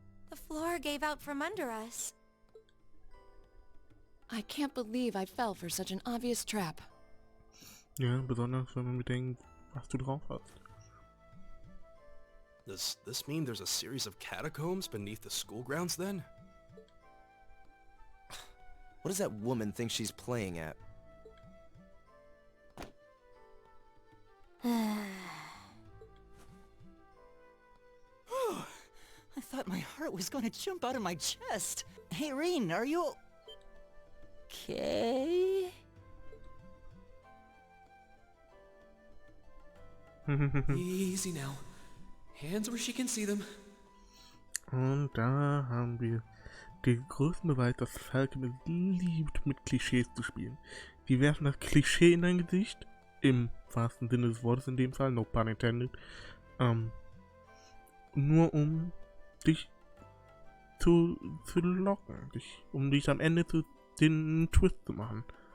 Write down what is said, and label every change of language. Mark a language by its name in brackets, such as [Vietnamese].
[English] The floor gave out from under us. I can't believe I fell for such an obvious trap. [German] Ja, besonders wenn man bedenkt, was du drauf hast. [English] Does this mean there's a series of catacombs beneath the school grounds then? What does that woman think she's playing at? I thought my heart was going to jump out of my chest. Hey, Reen, are you... okay? Easy now. Hands where she can see them. [German] Und da haben wir den größten Beweis, dass Falke es liebt, mit Klischees zu spielen. Die werfen das Klischee in dein Gesicht, im wahrsten Sinne des Wortes in dem Fall, [English] no pun intended, [German] nur um dich zu locken, um dich am Ende den Twist zu machen.